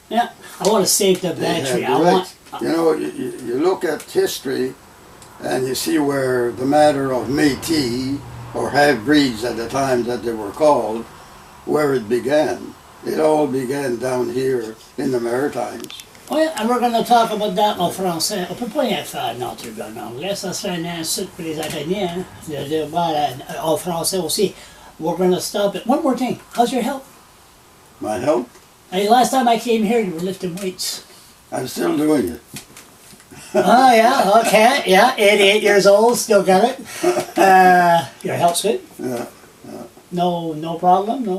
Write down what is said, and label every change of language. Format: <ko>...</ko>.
<en>yeah, I want to save the battery. You know, you look at history and you see where the matter of Métis, or half-breeds at the time that they were called, where it began. It all began down here in the Maritimes.</en> <fr>Oui,</fr> <en>and we're going to talk about that</en> <fr>en français. On peut pas y faire notre gars en anglais, ça serait une insulte pour les Acadiens, en français aussi.</fr> <en>We're going to stop it. One more thing, how's your health? My health? Hey, last time I came here, you were lifting weights. I'm still doing it. Oh, yeah, okay, yeah, 88 years old, still got it. Your health's good? Yeah. No problem? No,</en>